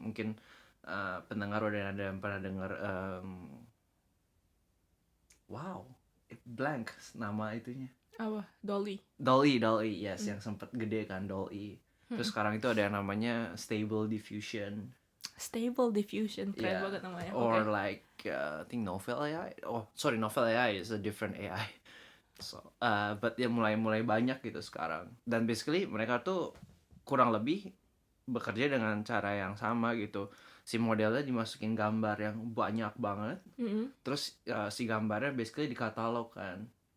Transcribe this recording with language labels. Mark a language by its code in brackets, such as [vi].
[id] Mungkin pendengar udah ada yang pernah denger wow, blank nama itunya. Apa? Dolly. Yes, yang sempet gede kan Dolly. Terus sekarang itu ada yang namanya Stable Diffusion. Stable Diffusion, keren banget namanya. [en] Or like I think Novel AI. Oh, sorry, Novel AI is a different AI. So, but [id] ya mulai banyak gitu sekarang. Dan basically mereka tuh kurang lebih bekerja dengan cara yang sama gitu. Si modelnya dimasukin gambar yang banyak banget. Terus si gambarnya basically dikatalog kan.